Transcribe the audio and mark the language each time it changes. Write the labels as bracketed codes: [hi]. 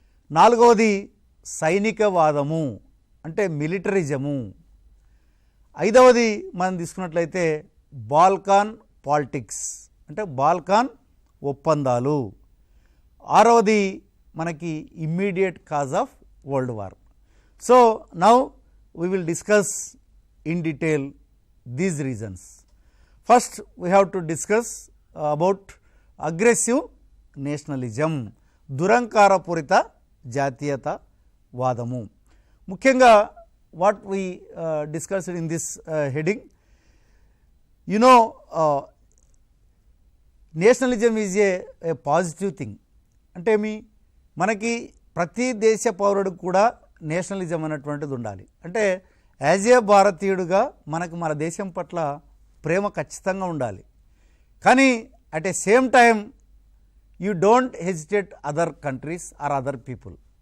[te] నాలుగవది సైనికవాదము, అంటే మిలిటరిజము. ఐదవది మనం తీసుకున్నట్లయితే బాల్కాన్ పాలిటిక్స్, అంటే బాల్కాన్ ఒప్పందాలు. ఆరవది మనకి [en] Immediate cause of world war. So now we will discuss in detail these reasons. First we have to discuss about aggressive nationalism, [te] దురంకారపూరిత జాతీయత వాదము. [en] ముఖ్యంగా what we discussed in this heading, you know, nationalism is a positive thing. [te] అంటే మనకి ప్రతి దేశ పౌరుడికి కూడా nationalism అన్నటువంటిది ఉండాలి. అంటే [en] as a [te] భారతీయుడుగా మనకు మన దేశం పట్ల ప్రేమ ఖచ్చితంగా ఉండాలి. [en] కానీ at a same time you don't hesitate other countries or other people.